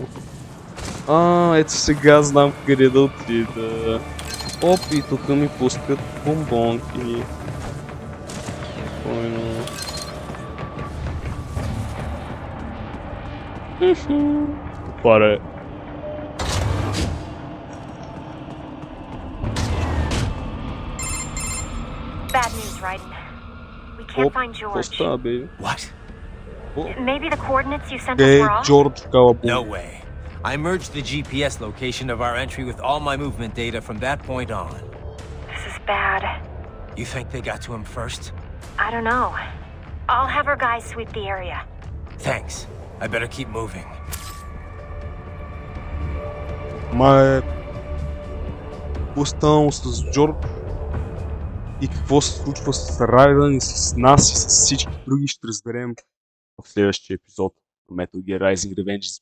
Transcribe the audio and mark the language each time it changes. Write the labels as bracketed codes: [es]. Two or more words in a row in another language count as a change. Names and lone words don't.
[bg] Ето сега знам къде да отида. Оп, и тук ми пускат бомбонки. Спокойно. Паре. [en] Bad news, Raiden. We can't find [bg] Какво George. става, бе? [en] What? Maybe the coordinates you sent us were off? [bg] Джордж Калабун. [en] No way. I merged the GPS location of our entry with all my movement data from that point on. This is bad. You think they got to him first? I don't know. I'll have our guys sweep the area. Thanks. I better keep moving. [bg] Какво станало с Джордж? И какво се случва с Райдън и с нас и с всички други, ще разберем в следващия епизод на Metal Gear Rising Revenge.